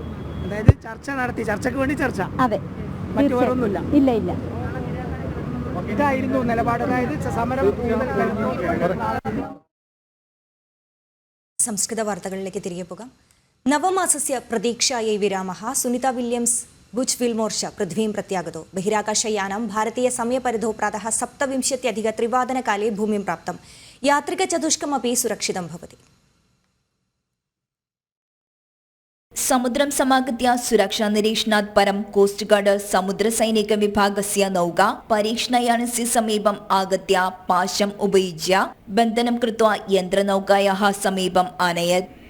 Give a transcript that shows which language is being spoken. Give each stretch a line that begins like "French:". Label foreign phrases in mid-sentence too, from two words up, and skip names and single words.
Malayalam: ചർച്ച നടത്തി, ചർച്ചയ്ക്ക് വേണ്ടി ചർച്ച. അതെ, മറ്റു വേറൊന്നുമില്ല. ഇല്ല. ഇതായിരുന്നു നിലപാട്. അതായത് സമരം സംസ്കൃത വാർത്തകളിലേക്ക് തിരികെ പോകാം.
Sanskrit: നവമാസസ്യ പ്രതീക്ഷാयै വിരാമः. സുനിത വില്യംസ് भुज् विल्मोर्च पृथ्वीं प्रत्यागतो. बहिराकाशयानं भारतीय समयपरिधौ प्रातः 7:20 भूमिं प्राप्तं. यात्रिकचतुष्कमपि सुरक्षितं भवति. समुद्रं समागत्य सुरक्षा निरीक्षणात् परं
English: coast guard
Sanskrit: समुद्रसैनिक विभागस्य नौका परीक्षणयानस्य समीपम् आगत्य पाशम् उपयुज्य बन्धनं कृत्वा यन्त्रनौकायाः समीपम् आनयत्.